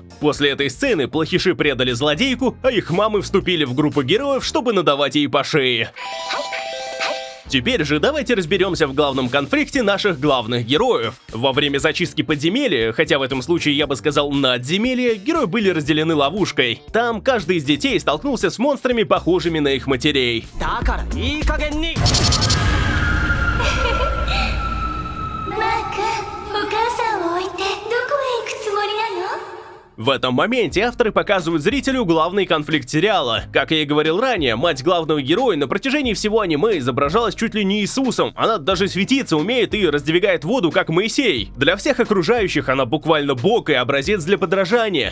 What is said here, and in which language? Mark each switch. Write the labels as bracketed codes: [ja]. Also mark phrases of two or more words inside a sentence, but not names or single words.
[ru] После этой сцены плохиши предали злодейку, а их мамы вступили в группу героев, чтобы надавать ей по шее. Теперь же давайте разберемся в главном конфликте наших главных героев. Во время зачистки подземелья, хотя в этом случае я бы сказал надземелья, герои были разделены ловушкой. Там каждый из детей столкнулся с монстрами, похожими на их матерей. [ja] だからいい加減に。マーク、お母さんを置いてどこへ行くつもりなの？ [ru] В этом моменте авторы показывают зрителю главный конфликт сериала. Как я и говорил ранее, мать главного героя на протяжении всего аниме изображалась чуть ли не Иисусом. Она даже светиться умеет и раздвигает воду, как Моисей. Для всех окружающих она буквально бог и образец для подражания.